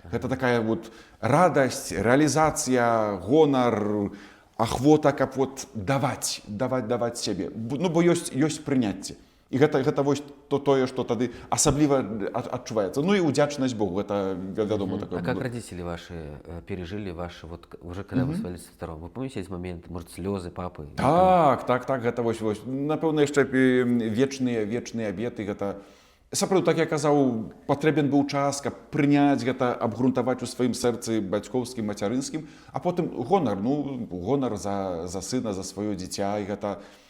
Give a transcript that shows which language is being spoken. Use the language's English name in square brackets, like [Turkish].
[Belarusian] Гэта такая вот радасць, рэалізацыя, гонар, ахвота, каб вот даваць сябе. Бо ёсць прыняцце. І гэта вось тое, што тады асабліва адчуваецца. І удзячнасць Богу, гэта вядома такое. [Russian] А как родители ваши пережили ваши, вот уже когда вы стали святаром? Вы помните эти моменты, может, слезы папы? [Belarusian] Так, гэта вось. Напэўна, яшчэ вечныя абеты, гэта... Сапраўды, так я казаў, патрэбен быў час, каб прыняць гэта, абгрунтаваць у сваім сэрцы бацькоўскім, мацярынскім, а потым гонар за сына, за сваё дзіця, і гэта...